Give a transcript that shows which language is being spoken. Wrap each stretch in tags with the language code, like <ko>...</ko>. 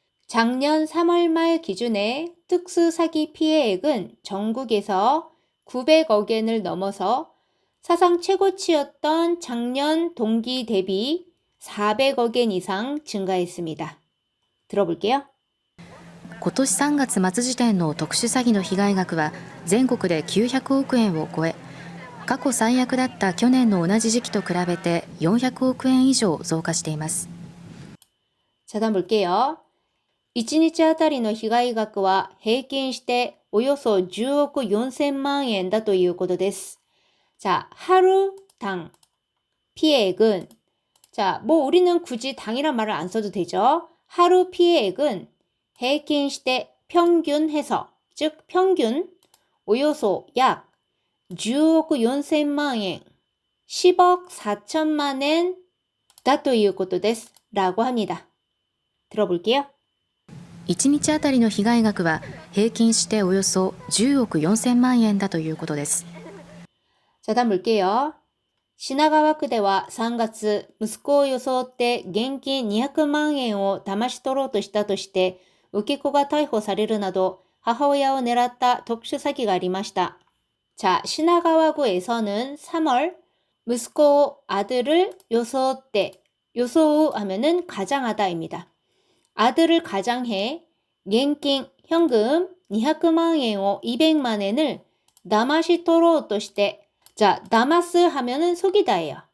<ko>작년 3월 말 기준의 특수사기 피해액은 전국에서 900억 엔을 넘어서 사상 최고치였던 작년 동기 대비 400억 엔 이상 증가했습니다. 들어볼게요.</ko> <ja>今年3月末時点の特殊詐欺の被害額は全国で900億円を超え、過去最悪だった去年の同じ時期と比べて400億円以上増加しています。</ja> <ko>자, 다음 볼게요.</ko> <ja>1日あたりの被害額は平均しておよそ10億4000万円だということです.</ja> <ko>자, 하루당 피해액은 자, 뭐 우리는 굳이 당이란 말을 안 써도 되죠. 하루 피해액은</ko> <ja>平均して</ja> <ko>평균해서 즉 평균 오요소 약 10억 4000만 엔 10억 4천만 엔</ko> <ja>だということです</ja> <ko>라고 합니다. 들어볼게요.</ko> <ja>1日あたりの被害額は平均しておよそ10億4000万円だということです。</ja> <ko>자, 다음 볼게요.</ko> <ja>시나가와区では3月息子を装って現金200万円を騙し取ろうとしたとして受け子が逮捕されるなど母親を狙った特殊詐欺がありました.</ja> <ko>자, 시나가와구에서는 3월 무스코 아들을</ko> <ja>요소때 요소우</ja> <ko>하면은 가장하다입니다. 아들을 가장해 겐킨 현금 200만 엔</ko> <ja>を</ja> <ko>200만 엔을</ko> <ja>다마시 토로として</ja> <ko>자, 다마스 하면은 속이다예요.</ko>